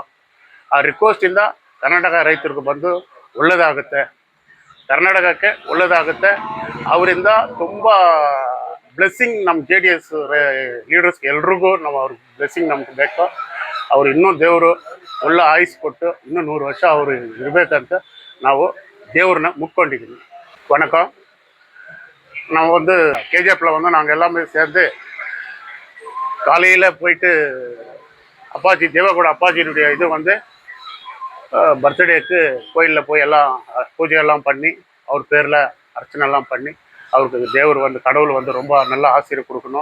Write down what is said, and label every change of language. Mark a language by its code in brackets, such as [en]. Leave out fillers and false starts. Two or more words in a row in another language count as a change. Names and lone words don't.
[kn] ಆ ರಿಕ್ವೆಸ್ಟಿಂದ ಕರ್ನಾಟಕ ರೈತರಿಗೂ ಬಂದು ಒಳ್ಳೆಯದಾಗುತ್ತೆ, ಕರ್ನಾಟಕಕ್ಕೆ ಒಳ್ಳೆಯದಾಗುತ್ತೆ. ಅವರಿಂದ ತುಂಬ ಬ್ಲೆಸ್ಸಿಂಗ್ ನಮ್ಮ JDS ಲೀಡರ್ಸ್ಗೆ ಎಲ್ರಿಗೂ ನಾವು ಅವ್ರ ಬ್ಲೆಸ್ಸಿಂಗ್ ನಮ್ಗೆ ಬೇಕು. ಅವ್ರು ಇನ್ನೂ ದೇವರು ಒಳ್ಳೆ ಆಯುಸ್ ಕೊಟ್ಟು ಇನ್ನೂ 100 ವರ್ಷ ಅವರು ಇರಬೇಕಂತ ನಾವು [ta] தேவரனை முக்கொண்டிருக்கோம். வணக்கம். நான் வந்து கேஜிஎஃப்பில் வந்து நாங்கள் எல்லாமே சேர்ந்து காலையில் போயிட்டு அப்பாஜி தேவகோட அப்பாஜியினுடைய இது வந்து பர்த்டேக்கு கோயிலில் போய் எல்லாம் பூஜையெல்லாம் பண்ணி அவர் பேரில் அர்ச்சனைலாம் பண்ணி அவருக்கு தேவர் வந்து கடவுள் வந்து ரொம்ப நல்ல ஆசீர்வாதம் கொடுக்கணும்.